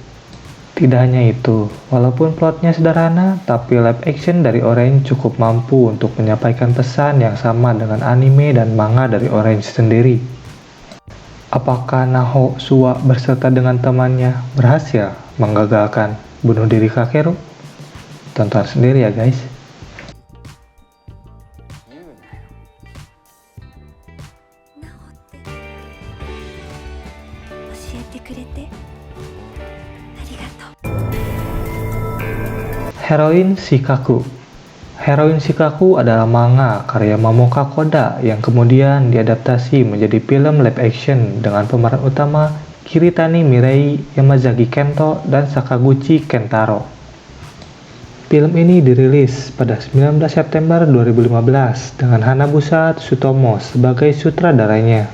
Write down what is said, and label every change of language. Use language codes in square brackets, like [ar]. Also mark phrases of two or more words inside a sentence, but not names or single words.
[id] Tidak hanya itu, walaupun plotnya sederhana, tapi [en] live action [id] dari Orange cukup mampu untuk menyampaikan pesan yang sama dengan anime dan manga dari Orange sendiri. Apakah Naho, Sua berserta dengan temannya berhasil menggagalkan bunuh diri Kakeru? Tonton sendiri ya guys. [ja] 言うなよ。なおって教えてくれてありがとう。 [id] Heroine Shikaku. Heroine Shikaku adalah manga karya Mamoka Koda yang kemudian diadaptasi menjadi film [en] live action [id] dengan pemeran utama Kiritani Mirei, Yamazaki Kento, dan Sakaguchi Kentaro. Film ini dirilis pada 19 September 2015 dengan Hanabusa Tsutomu sebagai sutradaranya.